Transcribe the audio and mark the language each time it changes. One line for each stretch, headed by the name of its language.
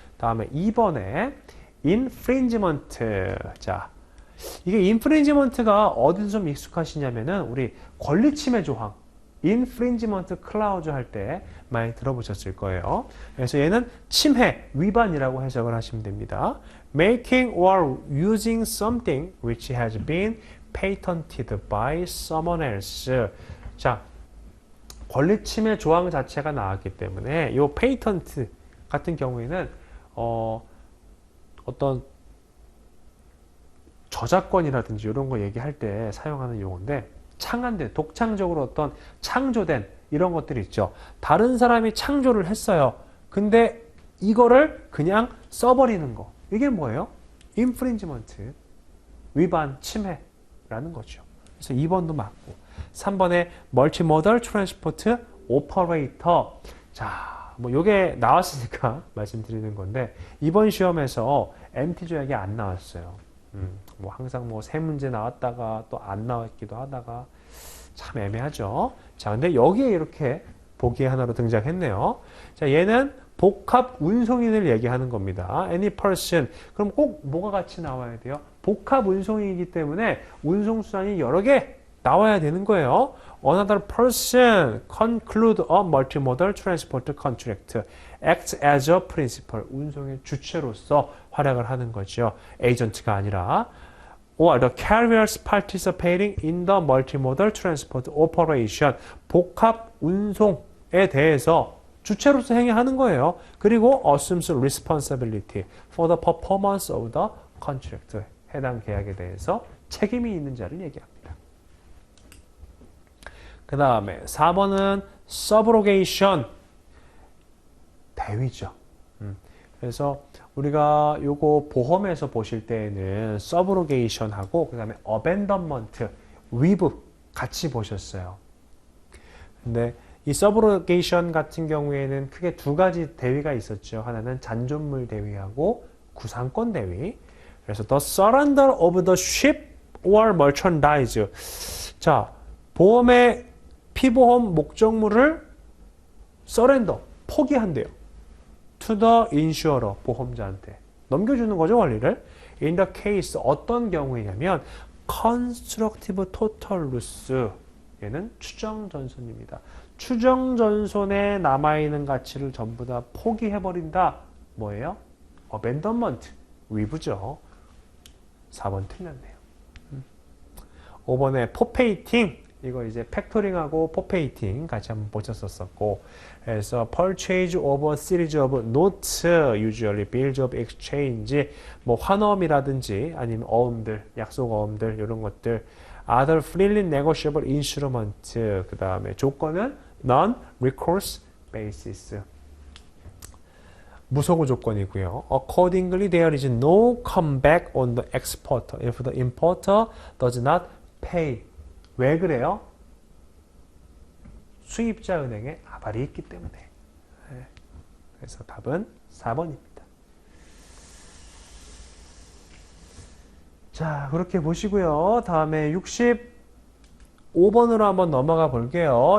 Korean: 다음에 2번에 infringement. 자, 이게 infringement가 어디서 좀 익숙하시냐면은 우리 권리침해 조항, infringement clause 할 때 많이 들어보셨을 거예요. 그래서 얘는 침해, 위반이라고 해석을 하시면 됩니다.
English: Making or using something which has been patented by someone else.
Korean: 자, 권리침해 조항 자체가 나왔기 때문에 이 페이턴트 같은 경우에는 어떤 저작권이라든지 이런 거 얘기할 때 사용하는 용어인데, 창안된, 독창적으로 어떤 창조된 이런 것들이 있죠. 다른 사람이 창조를 했어요. 근데 이거를 그냥 써버리는 거. 이게 뭐예요? infringement. 위반, 침해라는 거죠. 그래서 2번도 맞고. 3번에 multimodal transport operator. 자, 뭐 요게 나왔으니까 말씀드리는 건데, 이번 시험에서 MT 조약이 안 나왔어요. 뭐 항상 뭐 세 문제 나왔다가 또 안 나왔기도 하다가 참 애매하죠. 자, 근데 여기에 이렇게 보기 하나로 등장했네요. 자, 얘는 복합 운송인을 얘기하는 겁니다. Any person. 그럼 꼭 뭐가 같이 나와야 돼요? 복합 운송이기 때문에 운송수단이 여러 개 나와야 되는 거예요.
English: Another person conclude a multimodal transport contract. Acts as a principal.
Korean: 운송의 주체로서 활약을 하는 거죠. 에이전트가 아니라.
English: Or the carriers participating in the multimodal transport operation.
Korean: 복합 운송에 대해서 주체로서 행위하는 거예요. 그리고
English: assumes responsibility for the performance of the contract.
Korean: 해당 계약에 대해서 책임이 있는 자를 얘기합니다. 그 다음에 4번은 subrogation. 대위죠. 그래서 우리가 요거 보험에서 보실 때에는 subrogation하고 그 다음에 abandonment, 위브 같이 보셨어요. 근데 이 subrogation 같은 경우에는 크게 두 가지 대위가 있었죠. 하나는 잔존물 대위하고 구상권 대위. 그래서
English: the surrender of the ship or merchandise.
Korean: 자, 보험의 피보험 목적물을 surrender, 포기한대요.
English: to the insurer,
Korean: 보험자한테 넘겨주는 거죠, 원리를.
English: in the case,
Korean: 어떤 경우이냐면
English: constructive total loss.
Korean: 얘는 추정전손입니다. 추정전손에 남아있는 가치를 전부 다 포기해버린다. 뭐예요? abandonment, 위부죠. 4번 틀렸네요. 5번에 포페이팅. 이거 이제 팩토링하고 포페이팅 같이 한번 보셨었고, 그래서
English: purchase of a series of notes, usually bills of exchange,
Korean: 뭐 환어음이라든지 아니면 어음들, 약속 어음들 이런 것들,
English: other freely negotiable instrument,
Korean: 그 다음에 조건은 non-recourse basis. 무소고 조건이고요.
English: Accordingly, there is no comeback on the exporter if the importer does not pay.
Korean: 왜 그래요? 수입자 은행에 아발이 있기 때문에. 네. 그래서 답은 4번입니다. 자, 그렇게 보시고요. 다음에 65번으로 한번 넘어가 볼게요.